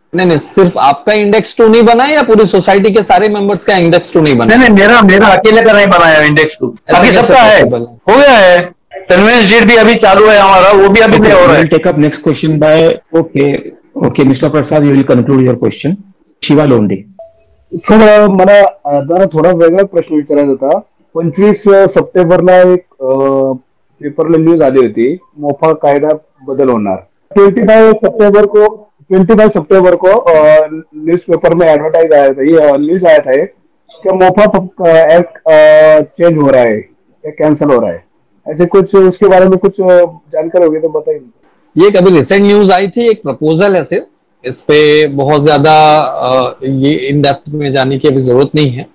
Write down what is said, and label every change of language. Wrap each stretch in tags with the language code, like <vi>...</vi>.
<hi>नहीं, सिर्फ आपका इंडेक्स 2 नहीं बना है या पूरी सोसाइटी के सारे मेंबर्स का इंडेक्स 2 नहीं बना? नहीं, मेरा अकेले का नहीं बनाया इंडेक्स 2, बाकी सबका है, हो गया है। कन्वेंस डेट भी अभी चालू है हमारा, वो भी अभी नहीं हो रहा है।</hi> <en>Take up next question by okay mister Prasad, you will conclude your question. Shiva Londhe</en> <mr>sir, मला जरा थोडा वेगळा प्रश्न विचारायचा होता। 25 सप्टेंबरला एक पेपरला न्यूज आली होती, मोफा कायदा बदल होणार।</mr> <hi>25 सितंबर को 25 सितंबर को न्यूज़पेपर में एडवर्टाइज आया था, ये न्यूज आया था कि मोफा एक्ट चेंज हो रहा है या कैंसिल हो रहा है, ऐसे कुछ उसके बारे में कुछ जानकारी होगी तो बताइए। ये कभी रिसेंट न्यूज आई थी, एक प्रपोजल है सिर्फ, इस पे बहुत ज्यादा ये इन डेप्थ में जाने की अभी जरूरत नहीं है।</hi>